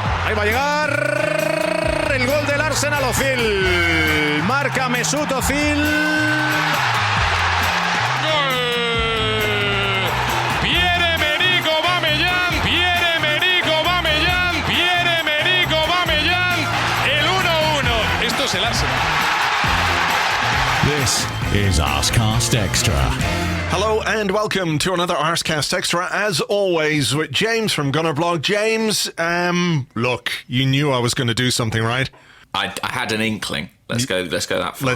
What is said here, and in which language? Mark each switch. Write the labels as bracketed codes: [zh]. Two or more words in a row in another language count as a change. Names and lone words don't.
[es] Ahí va a llegar el gol del Arsenal. Özil. Marca Mesut Özil. Pierre-Emerick Aubameyang. Pierre-Emerick Aubameyang. Pierre-Emerick Aubameyang. El 1-1. Esto es el Arsenal. [en] This is Arsecast Extra. Hello and welcome to another Arsecast Extra, as always, with James from Gunnerblog. James, look, you knew I was going to do something, right? I had an inkling. Let's go that far.